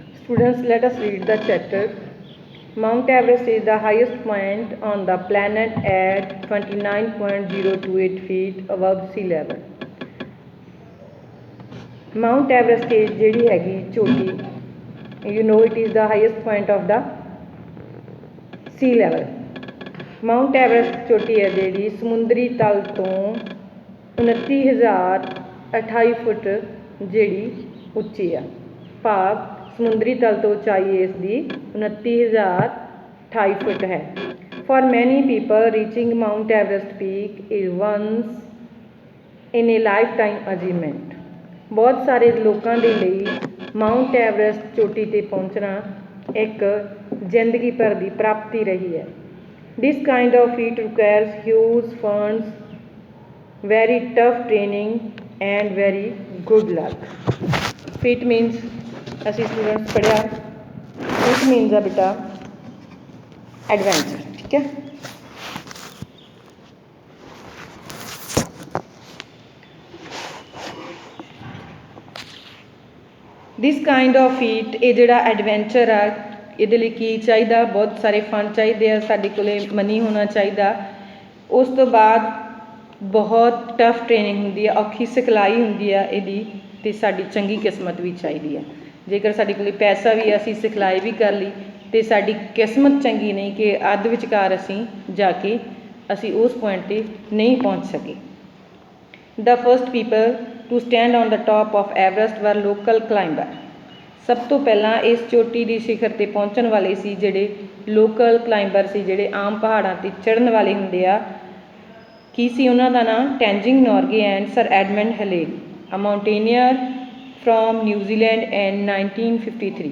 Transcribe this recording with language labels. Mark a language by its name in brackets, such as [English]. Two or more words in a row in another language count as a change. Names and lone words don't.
[English] Students, let us read the chapter. Mount Everest is the highest point on the planet at 29.028 feet above sea level. [Punjabi] Mount Everest is ਜਿਹੜੀ ਹੈਗੀ ਚੋਟੀ, [English] you know it is the highest point of the sea level. [Punjabi] Mount Everest ਚੋਟੀ ਹੈ ਜਿਹੜੀ ਸਮੁੰਦਰੀ ਤਲ ਤੋਂ 29,028 ਫੁੱਟ ਜਿਹੜੀ ਉੱਚੀ ਆ, ਭਾਵ ਸਮੁੰਦਰੀ ਤਲ ਤੋਂ ਉਚਾਈ ਇਸ ਦੀ 29,028 ਫੁੱਟ ਹੈ. [English] For many people, reaching Mount Everest peak is once in a lifetime achievement. [Punjabi] ਬਹੁਤ ਸਾਰੇ ਲੋਕਾਂ ਦੇ ਲਈ ਮਾਊਂਟ ਐਵਰੈਸਟ ਚੋਟੀ 'ਤੇ ਪਹੁੰਚਣਾ ਇੱਕ ਜ਼ਿੰਦਗੀ ਭਰ ਦੀ ਪ੍ਰਾਪਤੀ ਰਹੀ ਹੈ. [English] This kind of feat requires huge funds, very tough training and very good luck. Feat means [Punjabi] ਅਸੀਂ ਸਟੂਡੈਂਟਸ ਪੜ੍ਹਿਆ, [English] feat means [Punjabi] ਆ ਬੇਟਾ ਐਡਵੈਂਚਰ, ਠੀਕ ਹੈ. [English] This kind of feat, [Punjabi] ਇਹ ਜਿਹੜਾ ਐਡਵੈਂਚਰ ਆ ਇਹਦੇ ਲਈ ਕੀ ਚਾਹੀਦਾ, ਬਹੁਤ ਸਾਰੇ ਫੰਡ ਚਾਹੀਦੇ ਆ, ਸਾਡੇ ਕੋਲ ਮਨੀ ਹੋਣਾ ਚਾਹੀਦਾ. ਉਸ ਤੋਂ ਬਾਅਦ ਬਹੁਤ [English] tough training [Punjabi] ਹੁੰਦੀ ਆ, ਔਖੀ ਸਿਖਲਾਈ ਹੁੰਦੀ ਆ ਇਹਦੀ, ਅਤੇ ਸਾਡੀ ਚੰਗੀ ਕਿਸਮਤ ਵੀ ਚਾਹੀਦੀ ਆ. ਜੇਕਰ ਸਾਡੇ ਕੋਲ ਪੈਸਾ ਵੀ ਅਸੀਂ ਸਿਖਲਾਈ ਵੀ ਕਰ ਲਈ ਅਤੇ ਸਾਡੀ ਕਿਸਮਤ ਚੰਗੀ ਨਹੀਂ ਕਿ ਅੱਧ ਵਿਚਕਾਰ ਅਸੀਂ ਜਾ ਕੇ ਅਸੀਂ ਉਸ ਪੁਆਇੰਟ 'ਤੇ ਨਹੀਂ ਪਹੁੰਚ ਸਕੇ. [English] The first people to stand on the top of Everest were local climber. [Punjabi] ਸਭ ਤੋਂ ਪਹਿਲਾਂ ਇਸ ਚੋਟੀ ਦੀ ਸਿਖਰ 'ਤੇ ਪਹੁੰਚਣ ਵਾਲੇ ਸੀ ਜਿਹੜੇ [English] local climber [Punjabi] ਸੀ, ਜਿਹੜੇ ਆਮ ਪਹਾੜਾਂ 'ਤੇ ਚੜ੍ਹਨ ਵਾਲੇ ਹੁੰਦੇ ਆ. ਕੀ ਸੀ ਉਹਨਾਂ ਦਾ ਨਾਂ? [English] Tenzing Norgay and Sir Edmund Hillary, a mountaineer from New Zealand and 1953.